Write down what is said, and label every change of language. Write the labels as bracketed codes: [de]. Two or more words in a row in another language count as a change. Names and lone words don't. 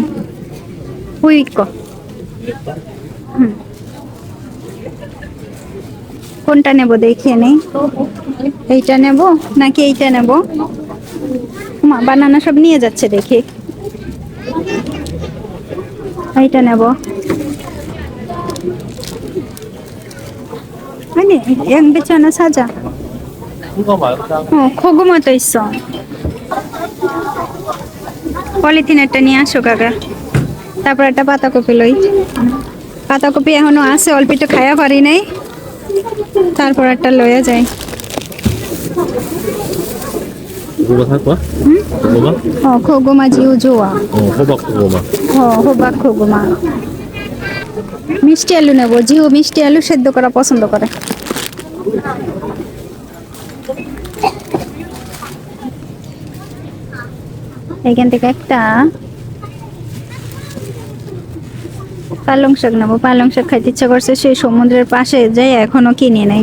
[bn] হুইকো কোনটা নেব দেখিয়ে নেই, এইটা নেব নাকি এইটা নেব। বানানা সব নিয়ে যাচ্ছে দেখি, এইটা নেব। [ko] 아니, 양배추 하나 사자. 이거 말고 고구마도 있어. [bn] পলিথিন একটা নিয়ে আসো কাকা। তারপর একটা পাতাকপি লই। পাতাকপি এখনো আছে, অল্প একটু খাইয়া পারি নাই, তারপর একটা লইয়া যাই। [ko] 고구마 살 거야? 응? 고구마? 고구마 지우 좋아. 호박 고구마. 호박 고구마. [bn] মিষ্টি আলু নেব, জিও মিষ্টি আলু সেদ্ধ করা পছন্দ করে। এখান থেকে একটা পালং শাক নেবো, পালং শাক খাইতে ইচ্ছা করছে, সেই সমুদ্রের পাশে যাই এখনো কিনে নাই।